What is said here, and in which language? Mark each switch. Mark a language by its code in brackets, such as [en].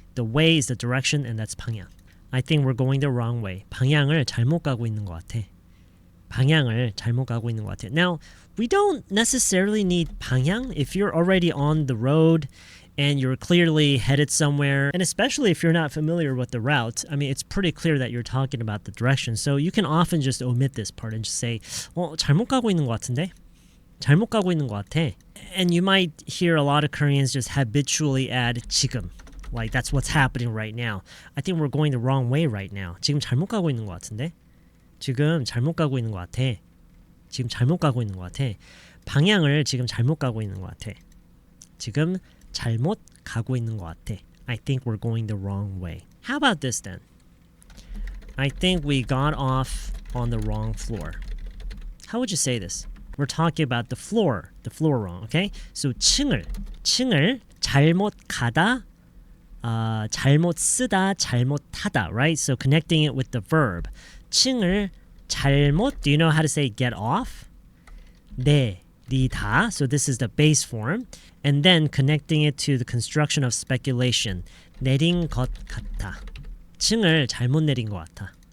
[en] The way is the direction and that's 방향. I think we're going the wrong way. [ko] 방향을 잘못 가고 있는 것 같아. 방향을 잘못 가고 있는 것 같아. [en] Now, we don't necessarily need 방향 if you're already on the road and you're clearly headed somewhere. And especially if you're not familiar with the route, I mean, it's pretty clear that you're talking about the direction. So you can often just omit this part and just say, [ko] 잘못 가고 있는 것 같은데? 잘못 가고 있는 것 같아. [en] And you might hear a lot of Koreans just habitually add 지금. Like that's what's happening right now. I think we're going the wrong way right now. [ko] 지금 잘못 가고 있는 것 같은데? 지금 잘못 가고 있는 것 같아. 지금 잘못 가고 있는 것 같아. 방향을 지금 잘못 가고 있는 것 같아. 지금 잘못 가고 있는 것 같아. [en] I think we're going the wrong way. How about this then? I think we got off on the wrong floor. How would you say this? We're talking about the floor wrong, okay? [ko] So 층을 잘못 가다, 잘못 쓰다, 잘못 타다, right? [en] So connecting it with the verb. [ko] 층을 잘못, [en] do you know how to say get off? 내리다, so this is the base form. And then connecting it to the construction of speculation. [ko] 내린 것 같아. 층을 잘못 내린 것 같아.